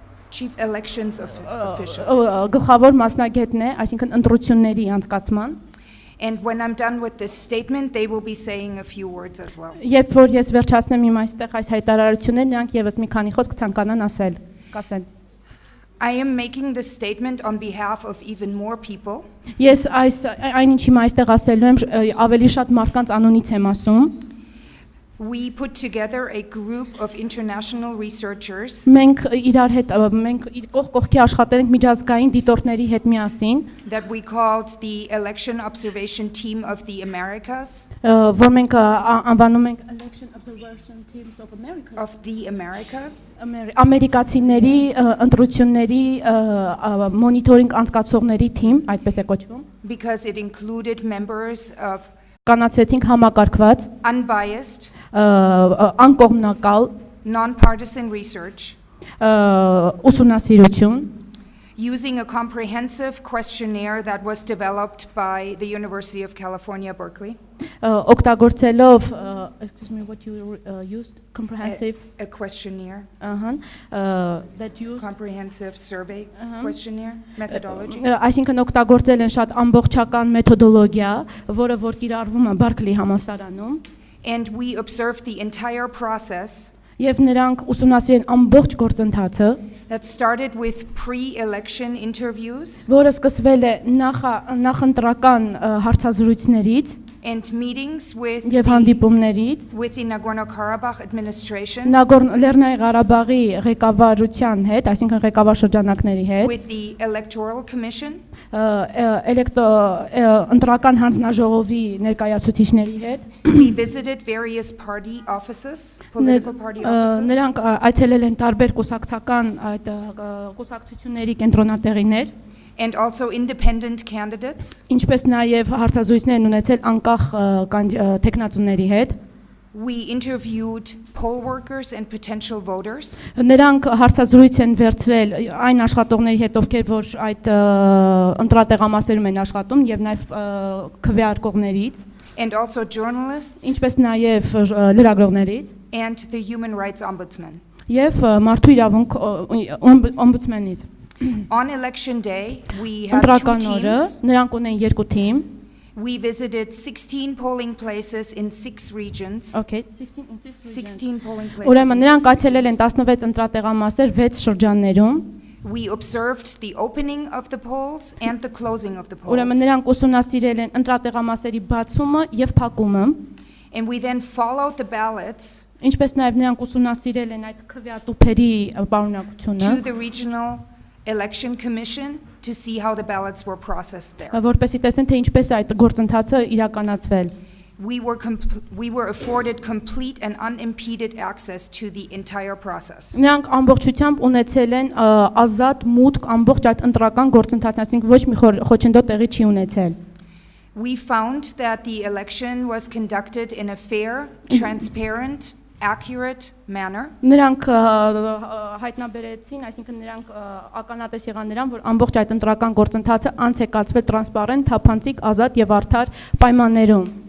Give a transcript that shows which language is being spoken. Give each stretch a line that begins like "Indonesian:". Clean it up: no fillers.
English: chief elections official.
Armenian: Գլխավոր մասնագետն է, այսինքն ընտրությունների անցկացման։
English: And when I'm done with this statement, they will be saying a few words as well.
Armenian: Երբ որ ես վերջացնեմ իմ այստեղ այս հայտարարությունները, նրանք եւս մի քանի խոսք ցանկանան ասել։
English: I am making this statement on behalf of even more people.
Armenian: Ես այն ինչ իմ այստեղ ասելու եմ ավելի շատ մարդկանց անունից եմ ասում։
English: We put together a group of international researchers.
Armenian: Մենք իրար հետ մենք կողք կողքի աշխատել ենք միջազգային դիտորդների հետ միասին։
English: That we called the Election Observation Team of the Americas.
Armenian: Որ մենք անվանում ենք Election Observation Teams of Americas.
English: Of the Americas.
Armenian: Ամերիկացիների ընտրությունների մոնիտորինգ անցկացողների թիմ, այդպես է կոչվում։
English: Because it included members of
Armenian: կանացեցինք համակարգված,
English: unbiased,
Armenian: անկողմնակալ,
English: nonpartisan research
Armenian: ուսումնասիրություն,
English: using a comprehensive questionnaire that was developed by the University of California, Berkeley,
Armenian: օգտագործելով,
English: excuse me, what you used, comprehensive, a questionnaire, that used, comprehensive survey questionnaire methodology.
Armenian: Այսինքն օգտագործել են շատ ամբողջական մեթոդոլոգիա, որը որ կիրառվում է Բերկլիի համալսարանում,
English: And we observed the entire process
Armenian: եւ նրանք ուսումնասիրեն ամբողջ գործընթացը,
English: that started with pre-election interviews
Armenian: որը սկսվել է նախընտրական հարցազրույցներից
English: and meetings with
Armenian: եւ հանդիպումներից
English: the Nagorno-Karabakh administration,
Armenian: Լեռնային Ղարաբաղի ղեկավարության հետ, այսինքն ղեկավար շրջանակների հետ,
English: with the Electoral Commission,
Armenian: ընտրական հանձնաժողովի ներկայացուցիչների հետ,
English: we visited various party offices, political party offices,
Armenian: նրանք այցելել են տարբեր կուսակցական այդ կուսակցությունների կենտրոնատեղիներ,
English: and also independent candidates.
Armenian: ինչպես նաև հարցազրույցներ են ունեցել անկախ տեխնացուների հետ,
English: We interviewed poll workers and potential voters,
Armenian: նրանք հարցազրույց են վերցրել այն աշխատողների հետ, ովքեր որ այդ ընտրատեղամասերում են աշխատում եւ նաև քվեարկողներից,
English: and also journalists
Armenian: ինչպես նաև լրագրողներից
English: and the Human Rights Ombudsman.
Armenian: եւ մարդու իրավունք օմբուդսմենից։
English: On election day, we had two
Armenian: Ընտրական օրը
English: teams.
Armenian: նրանք ունեն երկու թիմ,
English: We visited 16 polling places in 6 regions. okay, 16 in 6 16 polling places.
Armenian: Ուրեմն
English: in
Armenian: նրանք
English: 6
Armenian: այցելել են
English: regions.
Armenian: 16 ընտրատեղամասեր 6 շրջաններում,
English: We observed the opening of the polls and the closing of the
Armenian: ուրեմն
English: polls.
Armenian: նրանք ուսումնասիրել են ընտրատեղամասերի բացումը եւ փակումը,
English: And we then followed the ballots
Armenian: ինչպես նաև նրանք ուսումնասիրել են այդ քվեատուփերի պարունակությունը,
English: to the regional election commission to see how the ballots were processed there.
Armenian: որպեսզի տեսնեն թե ինչպես է այդ գործընթացը իրականացվել։
English: We were afforded complete and unimpeded access to the entire process.
Armenian: Նրանք ամբողջությամբ ունեցել են ազատ մուտք ամբողջ այդ ընտրական գործընթացին, այսինքն ոչ մի խոչընդոտ տեղի չի ունեցել։
English: We found that the election was conducted in a fair, transparent, accurate manner.
Armenian: Նրանք հայտնաբերեցին, այսինքն նրանք ականատես եղան նրան, որ ամբողջ այդ ընտրական գործընթացը անց է կացվել տրանսպարենտ, թափանցիկ, ազատ եւ արդար պայմաններում,